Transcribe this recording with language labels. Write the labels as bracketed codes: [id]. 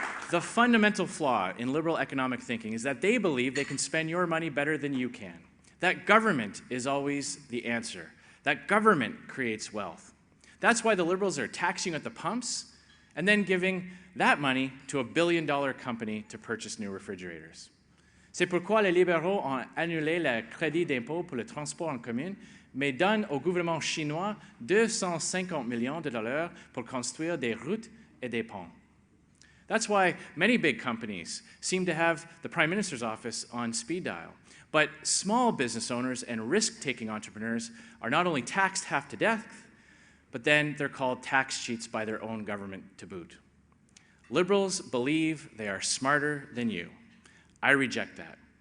[en] The fundamental flaw in liberal economic thinking is that they believe they can spend your money better than you can. That government is always the answer. That government creates wealth. That's why the liberals are taxing at the pumps and then giving that money to a billion-dollar company to purchase new refrigerators. [fr] C'est pourquoi les libéraux ont annulé le crédit d'impôt pour le transport en commun, mais donnent au gouvernement chinois 250 millions de dollars pour construire des routes et des ponts. [en] That's why many big companies seem to have the Prime Minister's office on speed dial. But small business owners and risk-taking entrepreneurs are not only taxed half to death, but then they're called tax cheats by their own government to boot. Liberals believe they are smarter than you. I reject that.